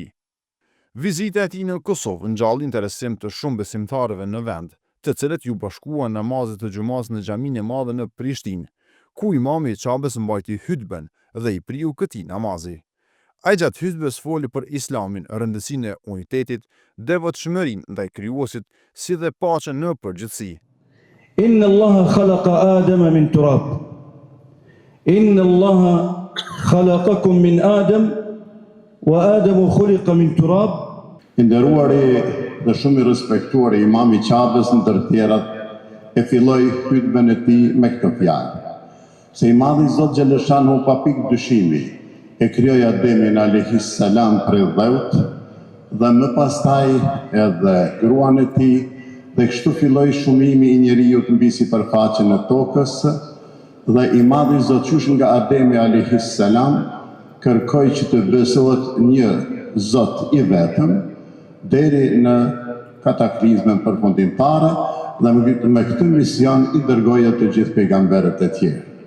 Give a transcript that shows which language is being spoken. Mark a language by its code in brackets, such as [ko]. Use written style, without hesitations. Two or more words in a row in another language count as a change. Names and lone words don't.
[sq] Vizita e tij në Kosovë ngjalli interesim të shumë besimtarëve në vend, të cilët ju bashkuan namazet të xumas në xhaminë e madhe në Prishtinë, ku imami i Çabës mbajti hutben dhe i priu këtij namazi. Ai gjatë hutbes foli për Islamin, rëndësinë e unitetit, devotshmërinë ndaj krijuesit, si dhe paqen në përgjithësi. [ar] إن الله خلق آدم من تراب. إن الله خلقكم من آدم وآدم خلق من تراب. [sq] Nderuari dhe shumë i respektuar imami i Çabës ndër tjerat e filloi hutben e tij me këtë fjalë: se i madhi Zot Xheleshanu pa pikë dyshimi e krijoi Ademin [ar] عليه السلام [sq] prej dheut dhe më pastaj edhe gruan e tij, dhe kështu filloi shumimi i njerëzit mbi sipërfaqen e tokës, dhe i madhi Zot qysh nga Ademi [ar] عليه السلام [sq] kërkoi që të besohet një Zot i vetëm deri në kataklizmën përfundimtare, dhe me këtë mision i dërgoi të gjithë pejgamberët e tjerë.